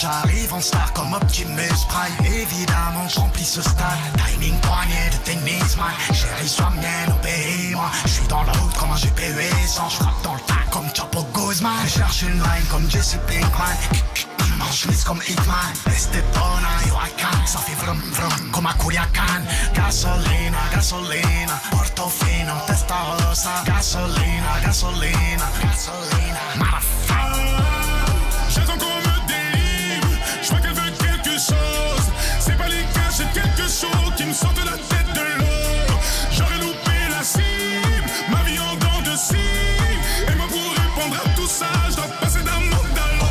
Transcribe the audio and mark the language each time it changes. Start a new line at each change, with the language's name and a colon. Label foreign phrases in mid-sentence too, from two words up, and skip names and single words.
French: J'arrive en star comme Optimus Prime. Évidemment, je remplis ce stade. Timing poignet de tennis, man. Chérie, sois mienne, obéis-moi. Je suis dans la route comme un GPU essence. Je frappe dans le tas comme Chapo Guzman. Je cherche une line comme Jesse Pinkman. Chemise comme Hitman, Estepona,
English: yo I can.
French: Ça fait vrum vrum comme à Culiacan.
Spanish: Gasolina, gasolina,
French: Portofino, Testarossa.
Spanish: Gasolina, gasolina, gasolina,
French: motherfucker. J'attends qu'on me délivre. Je vois qu'elle veut quelque chose. C'est pas les gars, c'est quelque chose qui me sort de la tête de l'eau. J'aurais loupé la cible, ma vie en dents de cible. Et moi pour répondre à tout ça, je dois passer d'un monde à l'autre.